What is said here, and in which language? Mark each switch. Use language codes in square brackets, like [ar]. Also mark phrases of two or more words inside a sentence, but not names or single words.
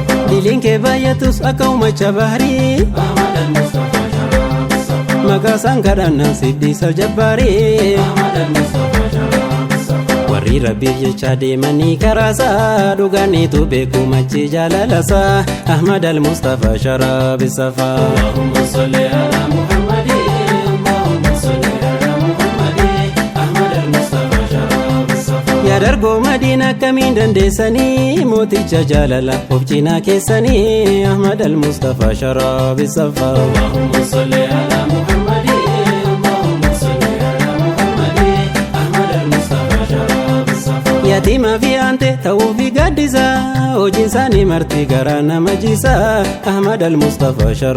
[om] Diliin kee baay'atus akka uumacha bahrii. Maqaa isaan kadhannaan siddisa jabbaarii. Warri Rabbiif jecha Deemanii karaa isaa dhuganiitu beeku machi jaalala isaa. [ar] أحمد المصطفى شراب الصفا. اللهم صل على محمد، اللهم صل على محمد، أحمد المصطفى شراب الصفا. [om] Yaa dargoo Madiina akkamiin dandeessanii mooticha jaalala Of cinaa keessanii [ar] أحمد المصطفى شراب الصفا. اللهم صل على محمد، اللهم صل على محمد، أحمد المصطفى شراب الصفا. [om] Yatiimaa fi aante ta'uu fi gaaddisa, hojiin isaanii marti garaa nama jisa. Ahmad Al-Mustafa